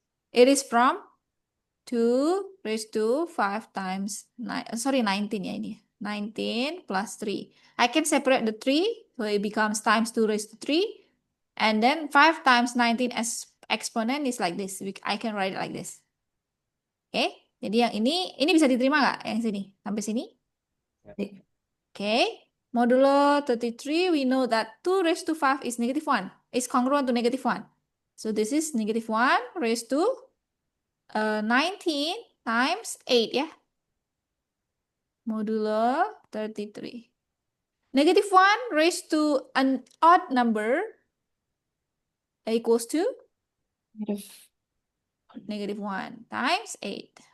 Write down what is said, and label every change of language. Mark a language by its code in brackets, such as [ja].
[en] It is from 2 raised to 5 times 19 ya ini. 19 plus 3. I can separate the 3, so it becomes times 2 raised to 3. And then 5 times 19 as exponent is like this. I can write it like this. [id] Oke, jadi yang ini bisa diterima nggak yang sini? Sampai sini? Ya. [en] Oke, modulo 33, we know that 2 raised to 5 is -1. It's congruent to -1. So this is -1 raised to 19 times 8 ya. Modulo 33. -1 raised to an odd number equals to -1 times 8.